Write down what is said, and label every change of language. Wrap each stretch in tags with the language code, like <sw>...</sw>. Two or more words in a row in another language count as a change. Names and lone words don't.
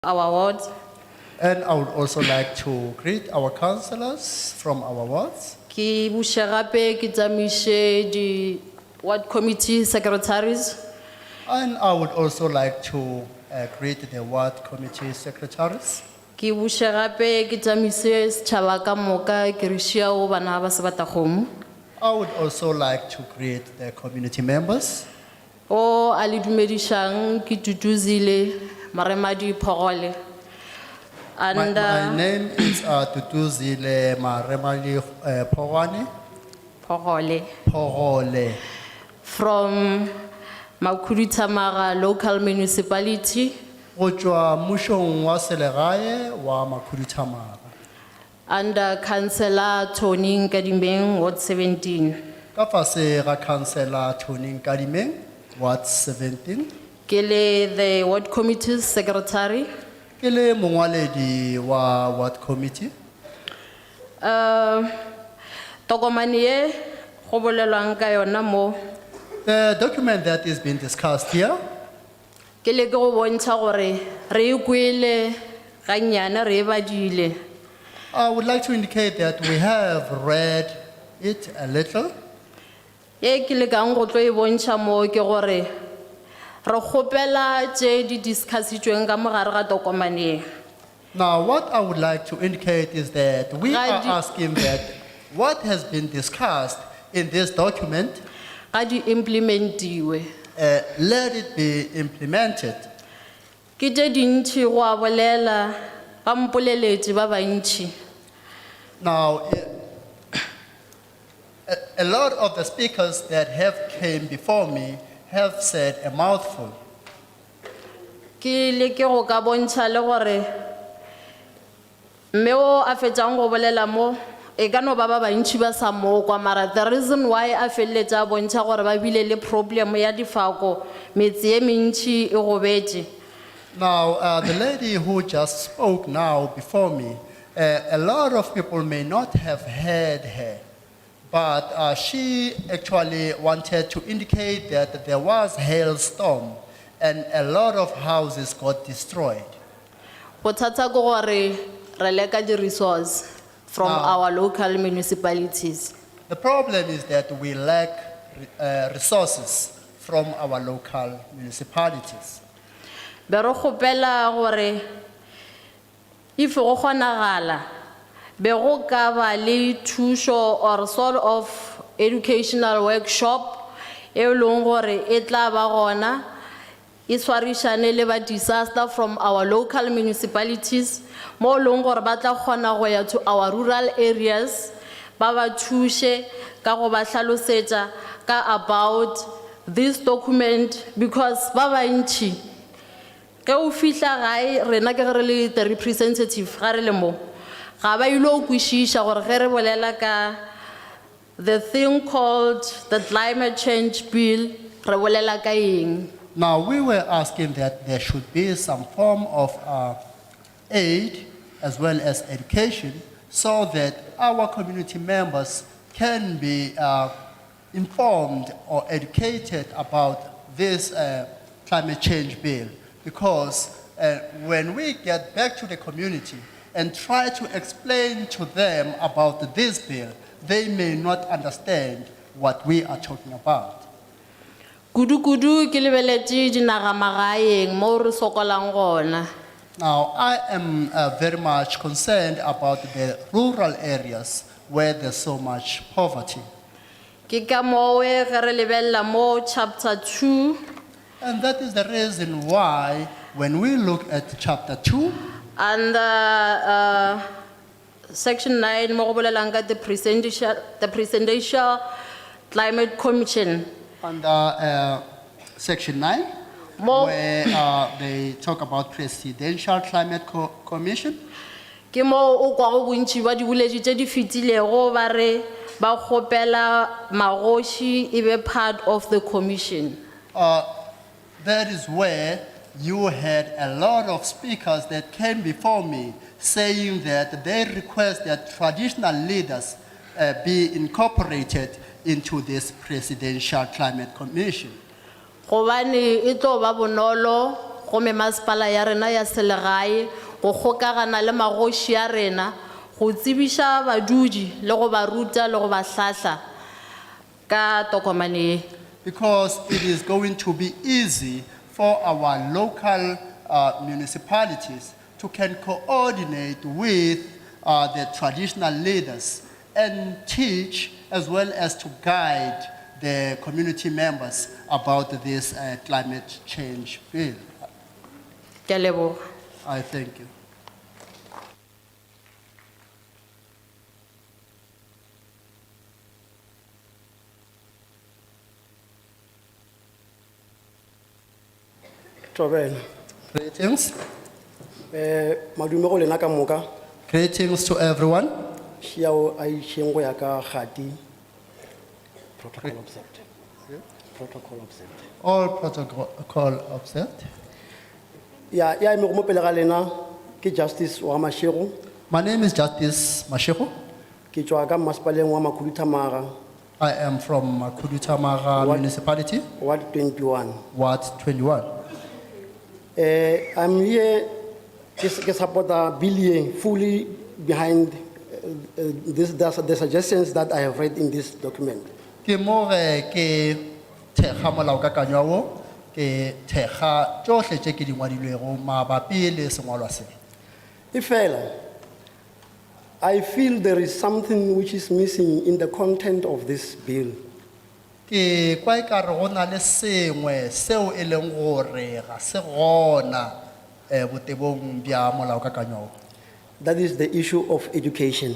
<en>our wards. And I would also like to greet our councillors from our wards.</en> <nso>Ki buše gape ke tsamiše di</nso> <en>ward committee secretaries. And I would also like to greet the ward committee secretaries.</en> <nso>Ki buše gape ke tsamiše setšhaba ka moka ke re šiao bana ba Sebatakgomo.</nso> <en>I would also like to greet the community members.</en> <nso>O a le dumedišang ke Tutuzile Maremadi Phogole.</nso> <en>My And name is Tutuzile Maremali Phogole Phogole from Makhuduthamaga local municipality</en> <nso>go tšwa mmušong wa selegae wa Makhuduthamaga.</nso> <en>under Councillor Tony Nkadimeng, Ward 17.</en> <nso>Ka fase ga councillor Tony Nkadimeng, Ward 17.</nso> <en>Kele the ward committee secretary.</en> <nso>Ke le mongwaledi wa</nso> <en>ward committee.</en> <nso>Tokomane ye go bolelwang ka yona mo</nso> <en>The document that is being discussed here,</en> <nso>ke le ke go bontsha gore re e kwele gannyane re e badile.</nso> <en>I would like to indicate that we have read it a little.</en> <nso>Ye ke le kang go tlo e bontsha mo ke gore re kgopela tše di discussitšweng ka mogare ga tokomane ye.</nso> <en>Now, what I would like to indicate is that we are Radi- asking that what has been discussed in this document,</en> <nso>Ga di implementiwe.</nso> <en>let it be implemented.</en> <nso>Ke tše dintši go a bolela ba mpoleletši ba bantši.</nso> <en>Now, a lot of the speakers that have came before me have said a mouthful.</en> <nso>Ke leke go ka bontšha le gore mme o a fetšang go bolela mo e ka no ba bantši ba sa mo kwa mara</nso> <en>the reason why</en> <nso>a feleletše a bontšha gore ba bile le problem ya difako metse ye mentši e gobetše.</nso> <en>Now, the lady who just spoke now before me, a lot of people may not have heard her, but she actually wanted to indicate that there was hailstorm and a lot of houses got destroyed.</en> <nso>Bothata ke gore re leka di-resource</nso> <en>from our local municipalities. The problem is that we lack resources from our local municipalities.</en> <nso>Be re kgopela gore if go kgonagala be go ka ba le thušo or</nso> <en>sort of educational workshop</en> <nso>e leng gore e tla ba gona e swarišane le ba disaster</nso> <en>from our local municipalities</en> <nso>mo leng gore ba tla kgona go ya</nso> <en>to our rural areas</en> <nso>ba ba thuše ka go ba hlalosetša ka</nso> <en>about this document</en> <nso>because ba bantši ge o fihla gae rena ke ge re le</nso> <en>the representative</en> <nso>ga re le mo ga ba ile o kwešiša gore ge re bolela ka</nso> <en>the thing called the climate change bill</en> <nso>re bolela ka eng.</nso> <en>Now, we were asking that there should be some form of aid as well as education so that our community members can be informed or educated about this climate change bill. Because when we get back to the community and try to explain to them about this bill, they may not understand what we are talking about.</en> <nso>Kudu ke lebeletše dinagamagaeng mo re sokolang gona.</nso> <en>Now, I am very much concerned about the rural areas where there's so much poverty.</en> <nso>Ke ka mowe ge re lebelela mo chapter 2</nso> <en>And that is the reason why when we look at chapter 2, and section 9</en> <nso>mo go bolelang ka</nso> <en>the presidential climate commission under section 9, Mo- where they talk about Presidential Climate Commission,</en> <nso>ke mo o kwa go bontši ba diboletši tše di fetilego ba re ba kgopela magoši e be</nso> <en>part of the commission. that is where you had a lot of speakers that came before me saying that they request that traditional leaders be incorporated into this Presidential Climate Commission.</en> <nso>Gobane e tlo ba bonolo gome masepala ya rena ya selegae go kgokagana le magoši ya rena go tsebiša badudi le go ba ruta le go ba hlahla ka tokomane ye.</nso> <en>Because it is going to be easy for our local municipalities to can coordinate with the traditional leaders and teach as well as to guide the community members about this climate change bill.</en> <nso>Ke a leboga.</nso> <en>I thank you.</en> <nso>Tobela.</nso> <en>Greetings.</en> <nso>Madume go lena ka moka.</nso> <en>Greetings to everyone.</en> <nso>Xiao ai xengo ya ka khati.</nso> <en>Protocol observed. Protocol observed. All protocol observed.</en> <nso>Ya me go mo pele ga lena ke Justice wa Mashego.</nso> <en>My name is Justice Mashego.</en> <nso>Ke tswa ka masepaleng wa Makhuduthamaga,</nso> <en>I am from Makhuduthamaga What? Municipality, Ward 21. Ward 21. I'm here ke support the bill fully behind the suggestions that I have read in this document.</en> <nso>Ke mo ke thekga molaokakanywa wo, ke thekga tsohle tše ke di ngwadilwego mabapi le sengwalwa se.</nso> <en>Ifela, I feel there is something which is missing in the content of this bill.</en> <nso>Ke kwa ekare go na le sengwe seo e leng gore ga se gona botebong bja molaokakanywa wo.</nso> <en>That is the issue of education.</en>